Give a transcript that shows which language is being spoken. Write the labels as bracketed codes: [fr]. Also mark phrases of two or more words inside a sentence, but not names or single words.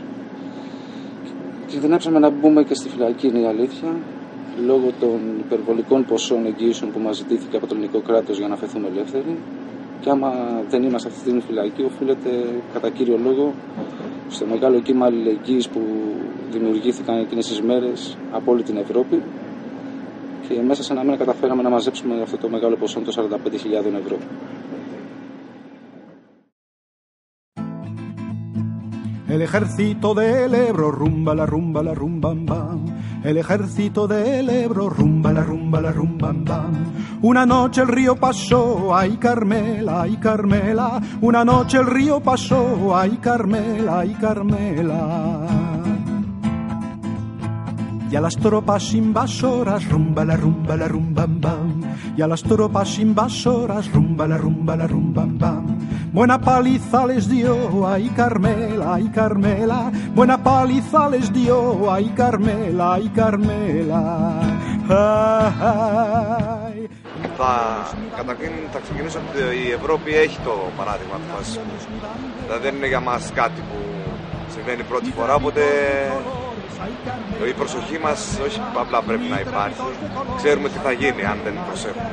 [el] Κινδυνεύσαμε να μπούμε και στη φυλακή, είναι η αλήθεια, λόγω των υπερβολικών ποσών εγγύησεων που μας ζητήθηκε από το ελληνικό κράτος για να αφαιθούμε ελεύθεροι, και άμα δεν είμαστε αυτή την φυλακή, οφείλεται κατά κύριο λόγο στο μεγάλο κύμα αλληλεγγύης που δημιουργήθηκαν εκείνες τις μέρες από όλη την Ευρώπη, και μέσα σε ένα μήνα καταφέραμε να μαζέψουμε αυτό το μεγάλο ποσό, το 45.000 ευρώ. [es] El ejército del Ebro rumba la rumba la rumbam bam. El ejército del Ebro rumba la rumba la rumbam bam. Una noche el río pasó, ay Carmela, ay Carmela. Una noche el río pasó, ay Carmela, ay Carmela. Y a las tropas invasoras rumba la rumbam bam. Y a las tropas invasoras rumba la rumbam bam. Buena paliza les dio, ay Carmela, ay Carmela. Buena paliza les dio, ay Carmela, ay Carmela. [el] Καταρχήν θα ξεκινήσω ότι η Ευρώπη έχει το παράδειγμα του φασισμού. Δηλαδή δεν είναι για μας κάτι που συμβαίνει πρώτη φορά, οπότε η προσοχή μας όχι απλά πρέπει να υπάρχει, ξέρουμε τι θα γίνει αν δεν προσέχουμε.